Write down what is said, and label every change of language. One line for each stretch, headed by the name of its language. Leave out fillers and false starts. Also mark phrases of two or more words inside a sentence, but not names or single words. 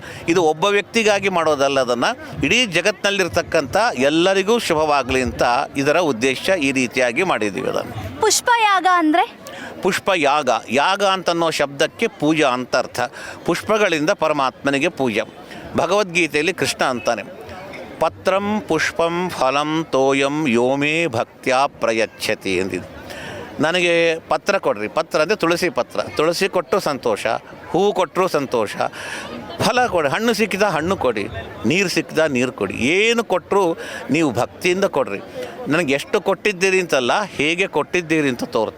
Kannada: ಇದು ಒಬ್ಬ ವ್ಯಕ್ತಿಗಾಗಿ ಮಾಡೋದಲ್ಲ, ಅದನ್ನು ಇಡೀ ಜಗತ್ತಿನಲ್ಲಿರ್ತಕ್ಕಂಥ ಎಲ್ಲರಿಗೂ ಶುಭವಾಗಲಿ ಅಂತ ಇದರ ಉದ್ದೇಶ. ಈ ರೀತಿಯಾಗಿ ಮಾಡಿದ್ದೀವಿ ಅದನ್ನು. ಪುಷ್ಪಯಾಗ ಅಂದರೆ? ಪುಷ್ಪಯಾಗ, ಯಾಗ ಅಂತನ್ನೋ ಶಬ್ದಕ್ಕೆ ಪೂಜಾ ಅಂತ ಅರ್ಥ. ಪುಷ್ಪಗಳಿಂದ ಪರಮಾತ್ಮನಿಗೆ ಪೂಜೆ. ಭಗವದ್ಗೀತೆಯಲ್ಲಿ ಕೃಷ್ಣ ಅಂತಾನೆ,
Sanskrit: ಪತ್ರಂ ಪುಷ್ಪಂ ಫಲಂ ತೋಯಂ ಯೋಮೇ ಭಕ್ತ್ಯಾ ಪ್ರಯಚ್ಛತಿ ಎಂದಿದ್ದು.
Kannada: ನನಗೆ ಪತ್ರ ಕೊಡ್ರಿ. ಪತ್ರ ಅಂದರೆ ತುಳಸಿ ಪತ್ರ, ತುಳಸಿ ಕೊಟ್ಟರು ಸಂತೋಷ, ಹೂವು ಕೊಟ್ಟರು ಸಂತೋಷ, ಫಲ ಕೊಡಿ, ಹಣ್ಣು ಸಿಕ್ಕಿದ ಹಣ್ಣು ಕೊಡಿ, ನೀರು ಸಿಕ್ಕಿದ ನೀರು ಕೊಡಿ, ಏನು ಕೊಟ್ಟರು ನೀವು ಭಕ್ತಿಯಿಂದ ಕೊಡ್ರಿ. ನನಗೆ ಎಷ್ಟು ಕೊಟ್ಟಿದ್ದೀರಿ ಅಂತಲ್ಲ, ಹೇಗೆ ಕೊಟ್ಟಿದ್ದೀರಿ ಅಂತ ತೋರ್ತಾ.